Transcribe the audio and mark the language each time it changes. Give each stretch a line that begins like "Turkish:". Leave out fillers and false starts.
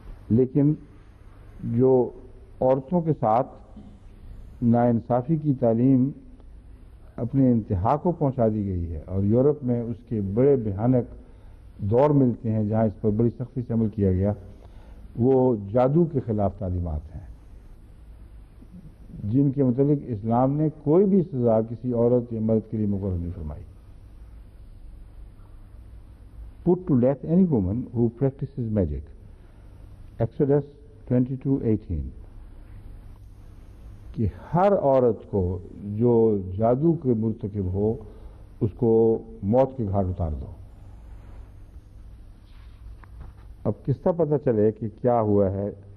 Urdu: لیکن جو عورتوں کے ساتھ ناانصافی کی تعلیم اپنے انتہا کو پہنچا دی گئی ہے اور یورپ میں اس کے بڑے بھیانک دور ملتے ہیں جہاں اس پر بڑی سختی سے عمل کیا گیا، وہ جادو کے خلاف تعلیمات ہیں جن کے متعلق اسلام نے کوئی بھی سزا کسی عورت یا مرد کے لیے مقرر نہیں فرمائی.
English: Put to death any woman who practices magic. Exodus 22:18.
Urdu: کہ ہر عورت کو جو جادو کے مرتکب ہو اس کو موت کے گھاٹ اتار دو. اب کس طرح پتہ چلے کہ کیا ہوا ہے؟